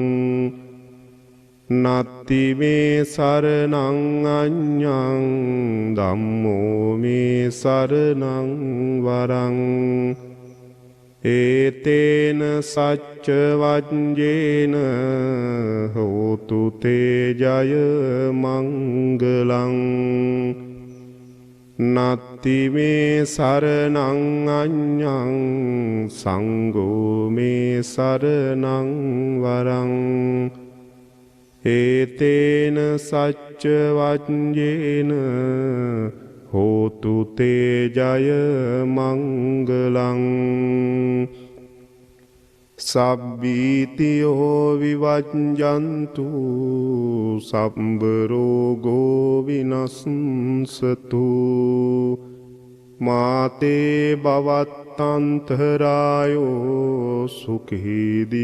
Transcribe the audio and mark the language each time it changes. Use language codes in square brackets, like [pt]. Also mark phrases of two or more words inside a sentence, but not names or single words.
[pi] නත්ති මේ සරණං අඤ්ඤං ධම්මෝ මේ සරණං වරං ඒතේන සච්ච වජ්ජේන හෝතු තේ ජය මංගලං නත්ති මේ සරණං අඤ්ඤං සංඝෝ මේ සරණං වරං ඒතේන සච්ච වජ්ජේන හෝතු තේ ජය මංගලං සබ්බීතියෝ විවජ්ජන්තු සම්බ රෝගෝ විනස්සතු මාතේ භවත්තන්තරායෝ සුඛී